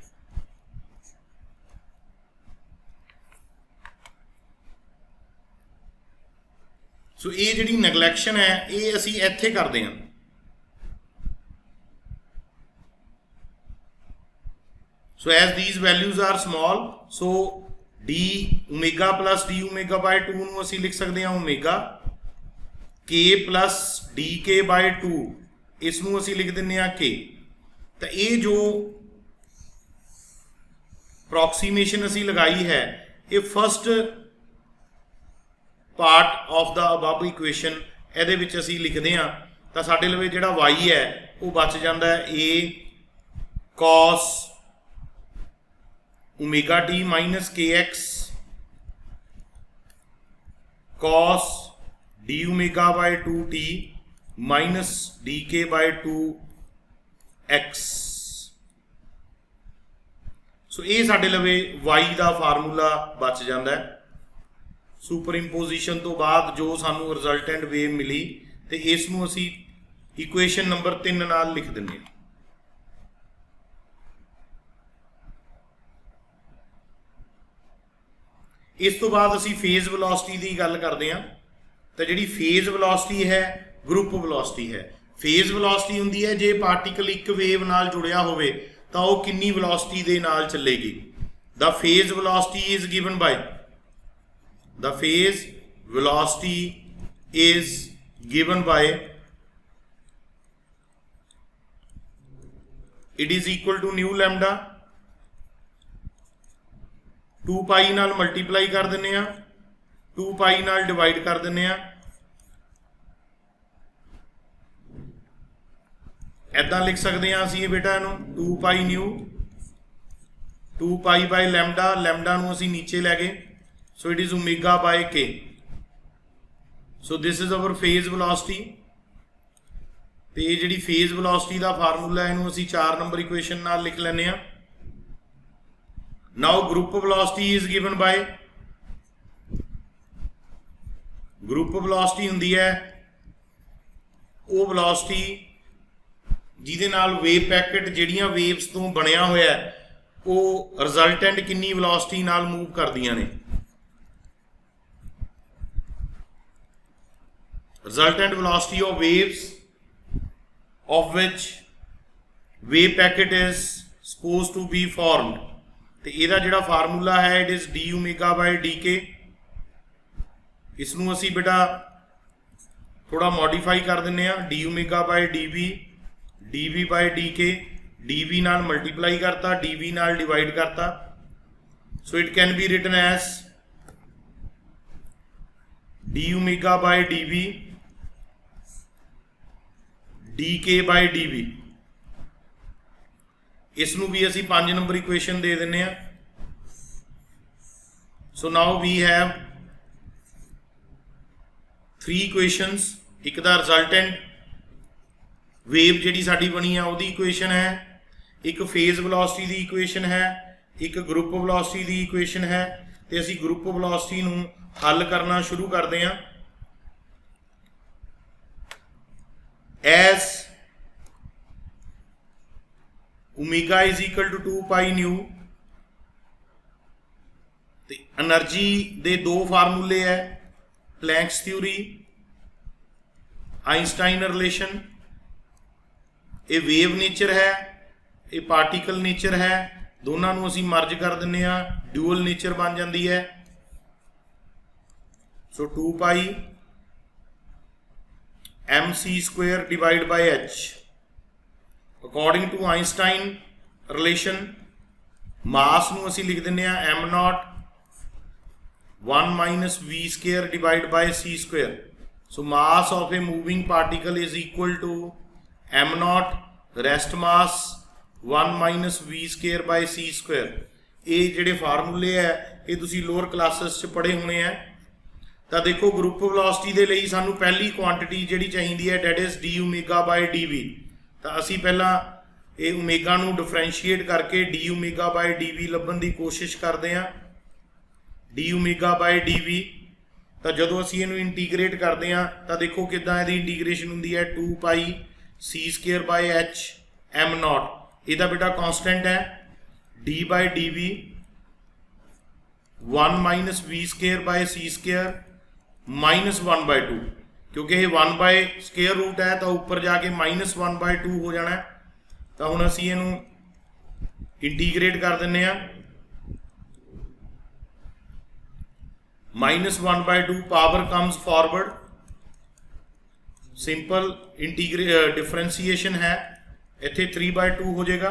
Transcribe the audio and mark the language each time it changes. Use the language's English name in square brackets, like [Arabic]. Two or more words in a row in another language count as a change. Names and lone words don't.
[Punjabi] ਸੋ ਇਹ ਜਿਹੜੀ ਨੈਗਲੈਕਸ਼ਨ ਹੈ ਇਹ ਅਸੀ ਇੱਥੇ ਕਰਤੇ ਹੈਂ, ਸੋ [English] as these values are small so d omega plus d omega by 2 [Punjabi] ਨੂੰ ਅਸੀ ਲਿਖ ਸਕਤੇ ਹੈਂ [English] omega, k plus d k by 2 [Punjabi] ਇਸਨੂੰ ਅਸੀ ਲਿਖ ਦਿੰਦੇ ਆ ਕੇ। ਤੋ ਇਹ ਜੋ ਅਪ੍ਰੌਕਸੀਮੇਸ਼ਨ ਅਸੀ ਲਗਾਈ ਹੈ ਇਹ [English] first part of the above equation [Punjabi] ਇਹਦੇ ਵਿੱਚ ਅਸੀਂ ਲਿਖਦੇ ਹਾਂ ਤਾਂ ਸਾਡੇ ਲਵੇ ਜਿਹੜਾ y ਹੈ ਉਹ ਬਚ ਜਾਂਦਾ ਹੈ [English] a cos omega t minus kx cos d omega by 2t minus dk by 2x। [Punjabi] ਸੋ ਇਹ ਸਾਡੇ ਲਵੇ y ਦਾ ਫਾਰਮੂਲਾ ਬਚ ਜਾਂਦਾ ਹੈ। [English] super imposition [Punjabi] ਤੋ ਬਾਦ ਜੋ ਸਾਨੂ [English] resultant wave [Punjabi] ਮਿਲੀ ਤੋ ਇਸਨੂੰ ਅਸੀ [English] equation number 3 [Punjabi] ਨਾਲ ਲਿਖ ਦਿੰਦੇ ਹਾਂ। ਇਸ ਤੋ ਬਾਦ ਅਸੀ [English] phase velocity [Punjabi] ਕੀ ਗੱਲ ਕਰਤੇ ਹੈਂ। ਤੋ ਜਿਹੜੀ [English] phase velocity [Punjabi] ਹੈ [English] group velocity [Punjabi] ਹੈ। [English] phase velocity [Punjabi] ਹੁੰਦੀ ਹੈ ਜੇ ਪਾਰਟੀਕਲ ਏਕ ਵੇਵ ਨਾਲ ਜੁੜਿਆ ਹੋਵੇ ਤੋ ਵਹ ਕਿਤਨੀ ਵੈਲੋਸਿਟੀ ਦੇ ਨਾਲ ਚਲੇਗੀ। [English] the phase velocity is given by the phase velocity is given by it is equal to nu lambda [Punjabi] 2 ਪਾਈ ਨਾਲ ਮਲਟੀਪਲਾਈ ਕਰ ਦਿੰਦੇ ਆ 2 ਪਾਈ ਨਾਲ ਡਿਵਾਈਡ ਕਰ ਦਿੰਦੇ ਆ ਐਦਾਂ ਲਿਖ ਸਕਤੇ ਹੈਂ ਅਸੀਂ ਬੇਟਾ ਇਹਨੂੰ [English] 2 pi nu 2 pi by lambda lambda [Punjabi] ਨੂੰ ਅਸੀਂ ਨੀਚੇ ਲੈ ਗਏ [English] so it is omega by k। so this is our phase velocity। [Punjabi] ਤੋ ਇਹ ਜਿਹੜੀ [English] phase velocity [Punjabi] ਕਾ ਫਾਰਮੂਲਾ ਹੈ ਇਹਨੂੰ ਅਸੀਂ [English] 4 number equation [Punjabi] ਨਾਲ ਲਿਖ ਲੈਂਦੇ ਆ। [English] now group velocity is given by group velocity [Punjabi] ਹੁੰਦੀ ਹੈ ਉਹ ਵੈਲੋਸਿਟੀ ਜਿਹਦੇ ਨਾਲ [English] wave packet [Punjabi] ਜਿਹੜੀਆਂ ਵੇਵਸ ਤੋਂ ਬਣਿਆ ਹੋਇਆ ਉਹ ਰਿਜ਼ਲਟੈਂਟ ਕਿੰਨੀ ਵੈਲੋਸਿਟੀ ਨਾਲ ਮੂਵ ਕਰਦੀਆਂ ਨੇ। [English] resultant velocity of waves of which wave packet is supposed to be formed, [Punjabi] ਤੇ ਇਹਦਾ ਜਿਹੜਾ ਫਾਰਮੂਲਾ ਹੈ [English] it is d omega by dk। [Punjabi] ਇਸ ਨੂੰ ਅਸੀਂ ਬੇਟਾ ਥੋੜਾ ਮੋਡੀਫਾਈ ਕਰ ਦਿੰਨੇ ਆ, [English] d omega by dv, dv by dk, [Punjabi] dv ਨਾਲ ਮਲਟੀਪਲਾਈ ਕਰਤਾ, dv ਨਾਲ ਡਿਵਾਈਡ ਕਰਤਾ। [English] so it can be written as d omega by dv dk by dv। [Punjabi] ਇਸ ਨੂੰ ਵੀ ਅਸੀਂ [English] 5 number equation [Punjabi] ਦੇ ਦਿੰਨੇ ਆ। [English] so now we have 3 equations. [Punjabi] ਇੱਕ ਦਾ [English] resultant wave [Punjabi] ਜਿਹੜੀ ਸਾਡੀ ਬਣੀ ਆ ਉਹਦੀ ਇਕੁਏਸ਼ਨ ਹੈ, ਇੱਕ [English] phase velocity [Punjabi] ਦੀ ਇਕੁਏਸ਼ਨ ਹੈ, ਇੱਕ [English] group velocity [Punjabi] ਦੀ ਇਕੁਏਸ਼ਨ ਹੈ, ਤੇ ਅਸੀਂ [English] group velocity [Punjabi] ਨੂੰ ਹੱਲ ਕਰਨਾ ਸ਼ੁਰੂ ਕਰਦੇ ਹਾਂ। [English] as omega is equal to 2 pi nu, [Punjabi] ਤੇ એનર્ਜੀ ਦੇ ਦੋ ਫਾਰਮੂਲੇ ਹੈ, [English] Planck's theory, Einstein relation. [Punjabi] ਇਹ [English] wave nature [Punjabi] ਹੈ, ਇਹ [English] particle nature [Punjabi] ਹੈ, ਦੋਨਾਂ ਨੂੰ ਅਸੀਂ ਮਰਜ ਕਰ ਦਿੰਨੇ ਆ, [English] dual nature [Punjabi] ਬਣ ਜਾਂਦੀ ਹੈ। [English] ਸੋ 2 pi mc square divided by h। according to Einstein relation mass [Punjabi] ਨੂੰ ਅਸੀਂ ਲਿਖ ਦਿੰਨੇ ਆ [English] m naught 1 minus v square divided by c square। so mass of a moving particle is equal to m naught rest mass 1 minus v square by c square। [Punjabi] ਇਹ ਜਿਹੜੇ ਫਾਰਮੂਲੇ ਹੈ ਇਹ ਤੁਸੀਂ [English] lower classes [Punjabi] 'ਚ ਪੜ੍ਹੇ ਹੋਣੇ ਆ। ਤਾਂ ਦੇਖੋ [English] group velocity [Punjabi] ਦੇ ਲਈ ਸਾਨੂੰ ਪਹਿਲੀ ਕੁਆਂਟਿਟੀ ਜਿਹੜੀ ਚਾਹੀਦੀ ਹੈ [English] that is d omega by dv. [Punjabi] ਤਾਂ ਅਸੀਂ ਪਹਿਲਾਂ ਇਹ ਓਮੇਗਾ ਨੂੰ ਡਿਫਰੈਂਸ਼ੀਏਟ ਕਰਕੇ [English] d omega by dv [Punjabi] ਲੱਭਣ ਦੀ ਕੋਸ਼ਿਸ਼ ਕਰਦੇ ਹਾਂ। [English] d omega by dv, [Punjabi] ਤਾਂ ਜਦੋਂ ਅਸੀਂ ਇਹਨੂੰ ਇੰਟੀਗ੍ਰੇਟ ਕਰਦੇ ਹਾਂ ਤਾਂ ਦੇਖੋ ਕਿੱਦਾਂ ਇਹਦੀ ਇੰਟੀਗ੍ਰੇਸ਼ਨ ਹੁੰਦੀ ਹੈ [English] 2 pi c square by h m naught। [Punjabi] ਇਹਦਾ ਬੇਟਾ ਕਾਂਸਟੈਂਟ ਹੈ [English] d by dv 1 minus v square by c square minus 1 by 2, [Punjabi] ਕਿਉਂਕਿ ਇਹ [English] 1 by square root [Punjabi] ਹੈ ਤਾਂ ਉੱਪਰ ਜਾ ਕੇ [English] minus 1 by 2 [Punjabi] ਹੋ ਜਾਣਾ। ਤਾਂ ਹੁਣ ਅਸੀਂ ਇਹਨੂੰ ਇੰਟੀਗ੍ਰੇਟ ਕਰ ਦਿੰਨੇ ਆ, [English] minus 1 by 2 power comes forward, simple differentiation [Punjabi] ਹੈ, ਇੱਥੇ [English] 3 by 2 [Punjabi] ਹੋ ਜਾਏਗਾ।